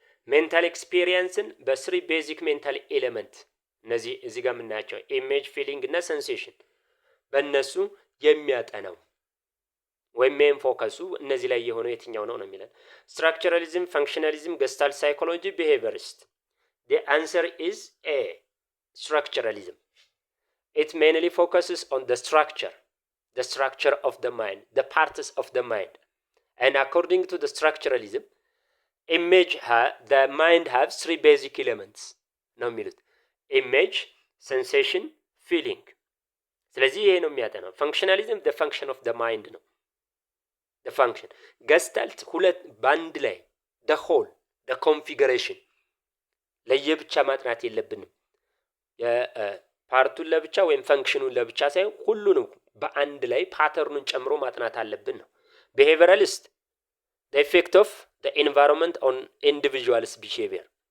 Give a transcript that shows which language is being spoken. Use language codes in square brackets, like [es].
[am] ሜንታል ኤክስፒሪየንስን በ3 ቤዚክ ሜንታል ኤሌመንት፣ እነዚህ እዚህ ጋር የምናያቸው ኢሜጅ፣ ፊሊንግ እና ሴንሴሽን፣ በእነሱ የሚያጠናው ወይም ሜን ፎከሱ እነዚህ ላይ የሆነው የትኛው ነው የሚለን። ስትራክቸራሊዝም፣ ፈንክሽናሊዝም፣ ገስታልት ሳይኮሎጂ፣ ቢሄቪየሪስት። [en] the answer is A, structuralism. It mainly focuses on the structure of the mind, the parts of the mind. And according to the structuralism, the mind has 3 basic elements [am] ነው የሚሉት ኢሜጅ፣ ሴንሴሽን፣ ፊሊንግ። ስለዚህ ይሄ ነው የሚያጠናው። ፈንክሽናሊዝም [en] the function of the mind ነው፣ the function። [am] ገስታልት ሁለት ባንድ ላይ [en] the whole, the configuration። [am] ለየብቻ ማጥናት የለብንም። የፓርቱን ለብቻ ወይም ፈንክሽኑን ለብቻ ሳይሆን ሁሉንም በአንድ ላይ ፓተርኑን ጨምሮ ማጥናት አለብን ነው። ቢሄቪየራሊስት [en] the effect of the environment on individuals behavior፣